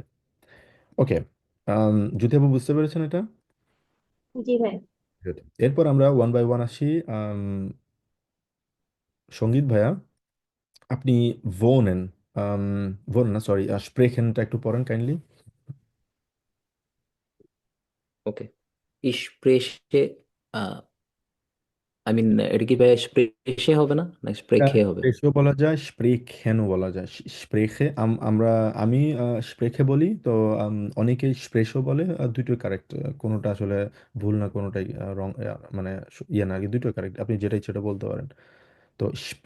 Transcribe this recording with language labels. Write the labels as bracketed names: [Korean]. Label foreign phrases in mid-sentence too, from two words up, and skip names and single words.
[Bangla] ওকে। যদি আপনি বুঝতে পেরেছেন এটা। জি ভাই। Good. এরপর আমরা [English] one by one [Bangla] আসি। আম, সঙ্গীত ভাইয়া, আপনি ভোনেন, ভোনেন না, সরি, স্প্রেখেনটা একটু পড়েন কাইন্ডলি। [German] Okay. Ich spreche, [Bangla] এটা কি ভাই স্প্রেশে হবে না স্প্রেখে হবে? স্প্রেশও বলা যায়, স্প্রেখেনও বলা যায়। স্প্রেখে আমরা আমি স্প্রেখে বলি, তো অনেকে স্প্রেশও বলে, দুটোই কারেক্ট। কোনোটা আসলে ভুল না, কোনোটাই রং, মানে ইয়ে না, দুটোই কারেক্ট, আপনি যেটা ইচ্ছা সেটা বলতে পারেন।